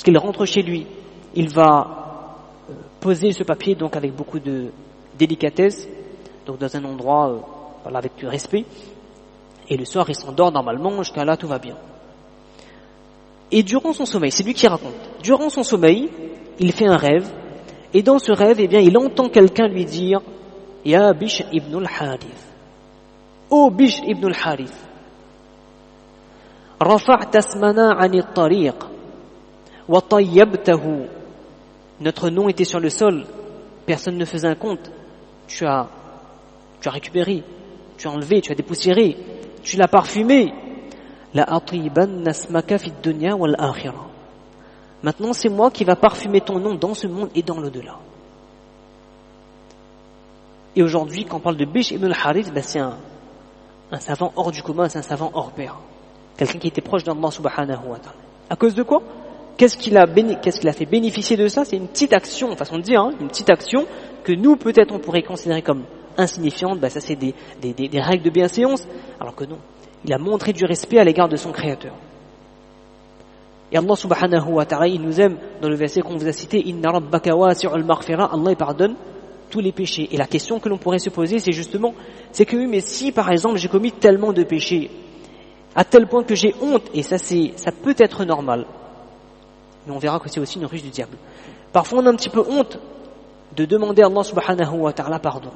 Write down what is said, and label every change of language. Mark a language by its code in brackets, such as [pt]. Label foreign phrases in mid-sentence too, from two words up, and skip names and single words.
[fr] Lorsqu'il rentre chez lui, il va poser ce papier donc avec beaucoup de délicatesse, donc dans un endroit avec du respect. Et le soir, il s'endort normalement, jusqu'à là, tout va bien. Et durant son sommeil, c'est lui qui raconte, durant son sommeil, il fait un rêve, et dans ce rêve, eh bien, il entend quelqu'un lui dire « Ya Bishr ibn al-Harith » « Oh Bishr ibn al-Harith » « [ar] رفعت اسمنا عن الطريق وطيبته [fr] » Notre nom était sur le sol, personne ne faisait un compte. Tu as récupéré, tu as enlevé, tu as dépoussiéré, tu l'as parfumé. [ar] لأطيبن اسمك في دنيا والآخرة. [fr] Maintenant, c'est moi qui va parfumer ton nom dans ce monde et dans l'au-delà. Et aujourd'hui, quand on parle de Bishr ibn al-Harith, c'est un savant hors du commun, c'est un savant hors pair. Quelqu'un qui était proche d'Allah [ar] سبحانه وتعالى. [fr] À cause de quoi? Qu'est-ce qu'il a fait bénéficier de ça? C'est une petite action, façon de dire, une petite action que nous, peut-être, on pourrait considérer comme insignifiante. Ça, c'est des règles de bienséance, alors que non. Il a montré du respect à l'égard de son Créateur. Et Allah [ar] سبحانه وتعالى, [fr] il nous aime, dans le verset qu'on vous a cité, [ar] إن ربك واسع المغفرة, [fr] Allah pardonne tous les péchés. Et la question que l'on pourrait se poser, c'est que oui, mais si par exemple j'ai commis tellement de péchés, à tel point que j'ai honte, et ça peut être normal, mais on verra que c'est aussi une ruse du diable. Parfois on a un petit peu honte de demander à Allah [ar] سبحانه وتعالى [fr] pardon.